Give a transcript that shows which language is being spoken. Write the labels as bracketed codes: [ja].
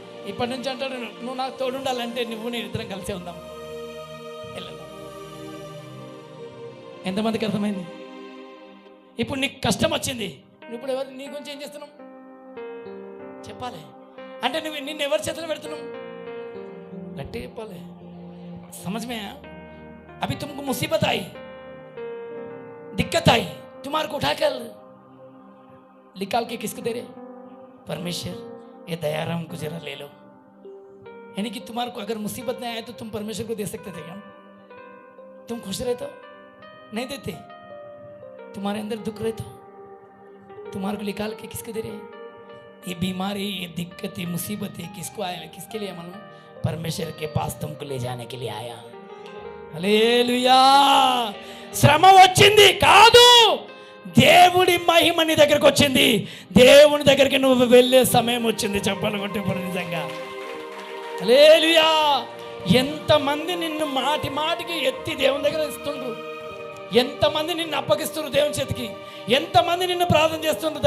[te] ఇప్పటి నుంచి అంటాడు, నువ్వు నాకు తోడుండాలంటే నువ్వు నేను ఇద్దరం కలిసే ఉందాం. ఎంతమందికి అర్థమైంది? ఇప్పుడు నీకు కష్టం వచ్చింది, నువ్వు ఇప్పుడు ఎవరు నీ గురించి ఏం చేస్తున్నావు చెప్పాలి. అంటే నిన్ను ఎవరి చేతిలో పెడుతున్నావు? గట్టిగా చెప్పాలి. [hi] సమझ में अभी तुमको मुसीबत आई, दिक्कत आई, तुम्हारे को उठाकर निकाल के किसको दे रहे? परमेश्वर, ये दयाराम को जरा ले लो, यानी कि तुम्हारे को अगर मुसीबत नहीं आए तो तुम परमेश्वर को दे सकते थे क्या? तुम खुश रहते हो? नहीं देते। तुम्हारे अंदर दुख रहता हो, तुम्हारे को निकाल के किसको दे रहे हैं? ये बीमारी, ये दिक्कत, ये मुसीबत है किसको आया? किसके लिए मालूम? परमेश्वर के पास तुमको ले जाने के लिए आया। [te] హల్లెలూయా. శ్రమ వచ్చింది కాదు, దేవుడి మహిమ నీ దగ్గరకు వచ్చింది. దేవుని దగ్గరికి నువ్వు వెళ్ళే సమయం వచ్చింది. చెప్పాలి కొట్టేప్పుడు నిజంగా హల్లెలూయా. ఎంతమంది నిన్ను మాటి మాటికి ఎత్తి దేవుని దగ్గర ఇస్తుండ్రు, ఎంతమంది నిన్ను అప్పగిస్తున్నారు దేవుని చేతికి, ఎంతమంది నిన్ను ప్రార్థన చేస్తుండ్రు.